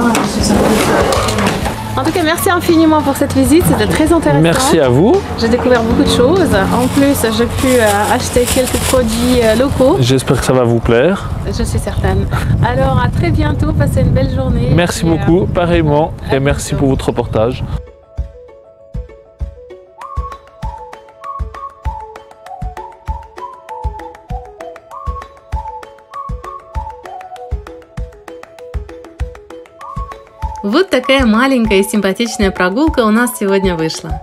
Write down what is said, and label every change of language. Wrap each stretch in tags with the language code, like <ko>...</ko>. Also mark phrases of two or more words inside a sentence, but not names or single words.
<fr>Je suis sûre que en tout cas, merci infiniment pour cette visite, c'était très intéressant. Merci à vous. J'ai découvert beaucoup de choses. En plus, j'ai pu acheter quelques produits locaux. J'espère que ça va vous plaire. Je suis certaine. Alors, à très bientôt, passez une belle journée. Merci beaucoup, pareillement, et merci pour votre reportage.</fr> <ru>Вот такая маленькая и симпатичная прогулка у нас сегодня вышла.</ru>